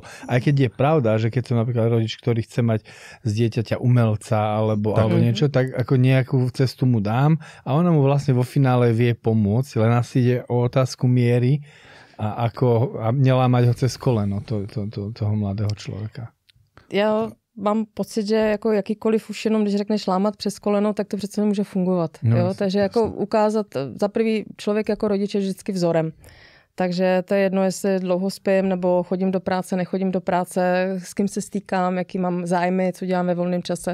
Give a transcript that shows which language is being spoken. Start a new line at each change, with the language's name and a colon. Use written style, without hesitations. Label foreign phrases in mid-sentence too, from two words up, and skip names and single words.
Slovak: Aj keď je pravda, že keď to napríklad rodič, ktorý chce mať z dieťaťa umelca alebo niečo, tak ako nejakú cestu mu dám a ona mu vlastne vo finále vie pomôcť, len asi ide o otázku miery a nelámať ho cez koleno toho mladého človeka. Ja mám pocit, že
Czech: jako jakýkoliv už jenom, když řekneš lámat přes koleno, tak to přece nemůže fungovat. Jo? Takže jako ukázat, za prvý člověk jako rodič je vždycky vzorem. Takže to je jedno, jestli dlouho spím, nebo chodím do práce, nechodím do práce, s kým se stýkám, jaký mám zájmy, co dělám ve volném čase.